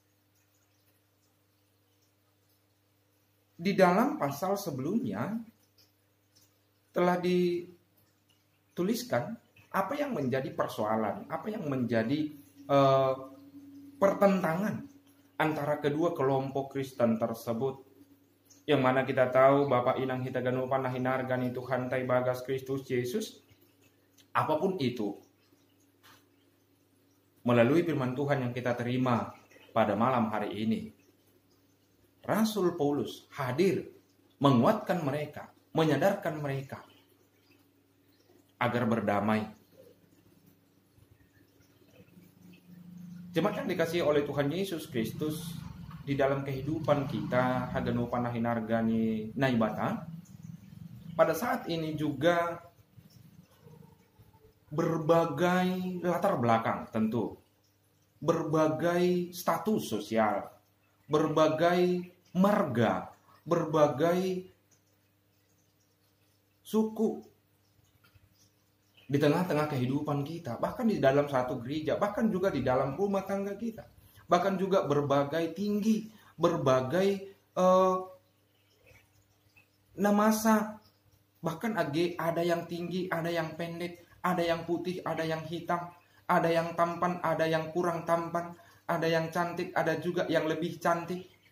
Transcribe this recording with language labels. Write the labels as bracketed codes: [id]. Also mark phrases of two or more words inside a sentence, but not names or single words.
[id] Di dalam pasal sebelumnya telah dituliskan apa yang menjadi persoalan, apa yang menjadi pertentangan antara kedua kelompok Kristen tersebut. Yang mana kita tahu [bts] Bapak Inang hita ganupan nahinargani Tuhan tai bagas Kristus Yesus, [id] apapun itu, melalui firman Tuhan yang kita terima pada malam hari ini, Rasul Paulus hadir menguatkan mereka, menyadarkan mereka agar berdamai. Jemaat yang dikasihi oleh Tuhan Yesus Kristus, di dalam kehidupan kita [bts] haganupan nahinargani naibata, [id] pada saat ini juga berbagai latar belakang tentu, berbagai status sosial, berbagai marga, berbagai suku di tengah-tengah kehidupan kita, bahkan di dalam satu gereja, bahkan juga di dalam rumah tangga kita, bahkan juga berbagai tinggi, berbagai namasa, bahkan ada yang tinggi, ada yang pendek, ada yang putih, ada yang hitam, ada yang tampan, ada yang kurang tampan, ada yang cantik, ada juga yang lebih cantik.